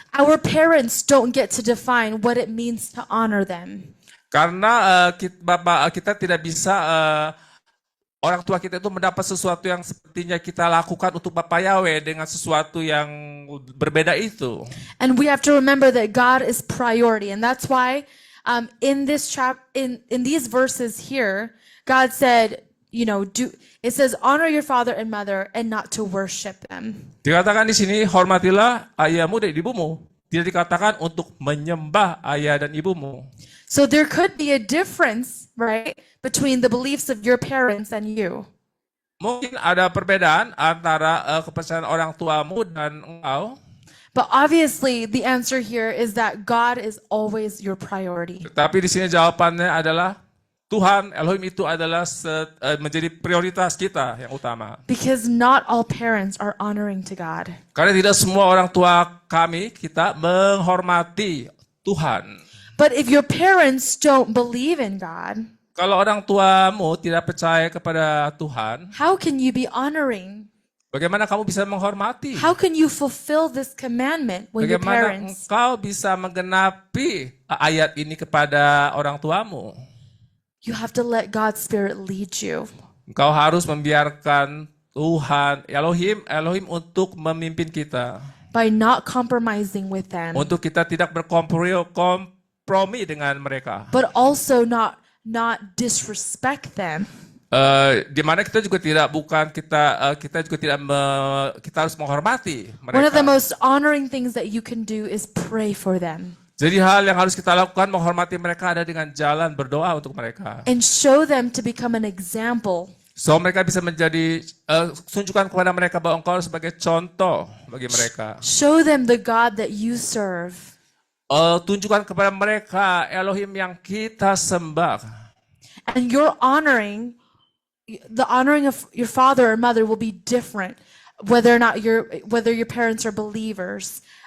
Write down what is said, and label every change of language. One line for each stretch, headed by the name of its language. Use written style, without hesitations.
English: Our parents don't get to define what it means to honor them.
Indonesian: Karena kita tidak bisa orang tua kita itu mendapat sesuatu yang sepertinya kita lakukan untuk Bapak Yahweh dengan sesuatu yang berbeda itu.
English: And we have to remember that God is priority, and that's why in these verses here, God said, it says honor your father and mother and not to worship them.
Indonesian: Dikatakan di sini hormatilah ayahmu dan ibumu. Tidak dikatakan untuk menyembah ayah dan ibumu.
English: So there could be a difference, right, between the beliefs of your parents and you.
Indonesian: Mungkin ada perbedaan antara kepercayaan orang tuamu dan engkau.
English: But obviously the answer here is that God is always your priority.
Indonesian: Tapi di sini jawabannya adalah Tuhan Elohim itu adalah menjadi prioritas kita yang utama.
English: Because not all parents are honoring to God.
Indonesian: Karena tidak semua orang tua kita menghormati Tuhan.
English: But if your parents don't believe in God,
Indonesian: kalau orang tuamu tidak percaya kepada Tuhan,
English: how can you be honoring?
Indonesian: Bagaimana kamu bisa menghormati?
English: How can you fulfill this commandment when your
Indonesian: Bagaimana
English: parents?
Indonesian: engkau bisa menggenapi ayat ini kepada orang tuamu?
English: You have to let God's Spirit lead you.
Indonesian: Engkau harus membiarkan Tuhan Elohim untuk memimpin kita.
English: By not compromising with them.
Indonesian: Untuk kita tidak berkompromi dengan mereka.
English: But also not disrespect them.
Indonesian: Di mana kita juga kita harus menghormati mereka.
English: One of the most honoring things that you can do is pray for them.
Indonesian: Jadi hal yang harus kita lakukan menghormati mereka ada dengan jalan berdoa untuk mereka.
English: And show them to become an example.
Indonesian: So mereka bisa menjadi tunjukkan kepada mereka bahwa engkau sebagai contoh bagi mereka.
English: Show them the God that you serve.
Indonesian: Tunjukkan kepada mereka Elohim yang kita sembah.
English: And the honoring of your father or mother will be different whether your parents are believers.